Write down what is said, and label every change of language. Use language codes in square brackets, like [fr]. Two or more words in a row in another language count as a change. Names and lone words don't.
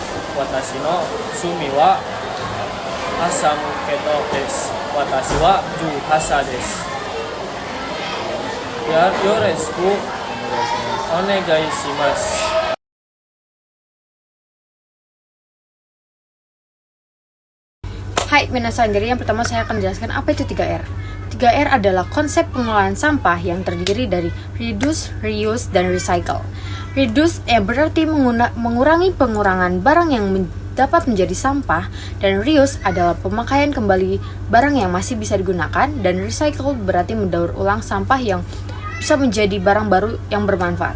[ja] 私の趣味は朝向けとです。私は18歳です。よろしくお願いします。はい、皆さん. [id] Jadi yang pertama saya akan menjelaskan apa itu 3R. 3R adalah konsep pengelolaan sampah yang terdiri dari [en] reduce, reuse, [id] dan recycle. Reduce berarti mengurangi pengurangan barang yang dapat menjadi sampah, dan reuse adalah pemakaian kembali barang yang masih bisa digunakan, dan recycle berarti mendaur ulang sampah yang bisa menjadi barang baru yang bermanfaat.